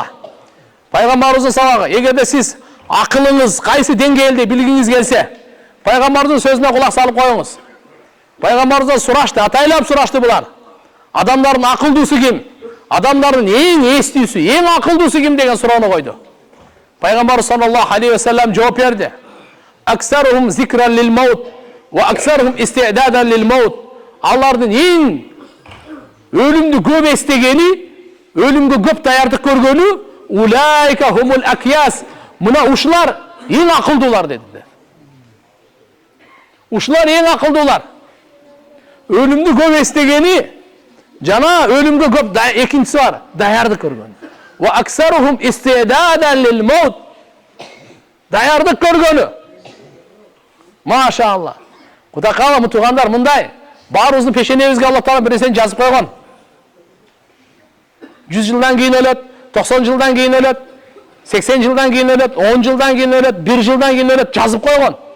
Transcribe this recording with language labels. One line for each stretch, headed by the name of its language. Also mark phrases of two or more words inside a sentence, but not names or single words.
Kyrgyz: Пайгамбарыбыздын сабагы. Эгерде сиз акылыңыз кайсы деңгээлде билгиңиз келсе, пайгамбардын сөзүнө кулак салып коюңуз. Пайгамбарыбыздан сурашты, атайлап сурашты булар. Адамдардын акылдуусу ким? Адамдардын эң эстүүсү, эң акылдуусу ким деген суроону койду. Пайгамбар
Arabic: صلى الله عليه وسلم
Kyrgyz: жооп берди.
Arabic: أكثرهم ذكرا للموت وأكثرهم استعدادا للموت.
Kyrgyz: Алардын эң өлүмдү көп эстегени, өлүмгө көп даярдык көргөнү
Arabic: أولئك هم الأكياس.
Kyrgyz: Мына ушулар эң акылдуулар деди. Ушулар эң акылдуулар. Өлүмдү көп эстегени жана өлүмгө көп экинчиси бар, даярдык көргөн.
Arabic: وأكثرهم استعدادا للموت.
Kyrgyz: Даярдык көргөнү. Машалла. Кудай каалам туугандар мындай. Баарыбыздын пешенебизге Алла Таала бир нерсени жазып койгон. 100 жылдан кийин өлөт, 90 жылдан кийин өлөт, 80 жылдан кийин өлөт, 10 жылдан кийин өлөт, 1 жылдан кийин өлөт жазып койгон.